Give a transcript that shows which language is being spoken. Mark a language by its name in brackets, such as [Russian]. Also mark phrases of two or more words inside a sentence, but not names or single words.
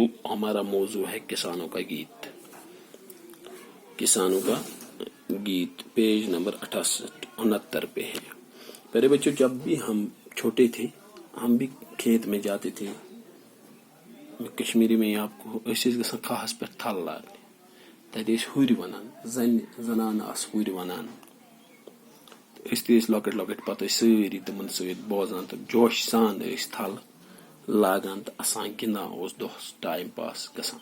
[Urdu] ہمارا موضوع ہے کسانوں کا گیت. کسانوں کا گیت پیج نمبر 69 پہ ہے. پیارے بچوں جب بھی ہم چھوٹے تھے ہم بھی کھیت میں جاتے تھے. کشمیری میں آپ کو [Kashmiri] گژھان کھاہس پہ تھل لاگنے تتہ ہُرۍ ونان زنان آس ہُرۍ ونان تہ لۄکٕٹۍ لۄکٕٹۍ پتہٕ سٲری تمن سۭتۍ بوزان تہٕ جوش سان تھل لاگان تہٕ اسان گِنٛدان اوس دۄہس [English] time pass [Kashmiri] گژھان.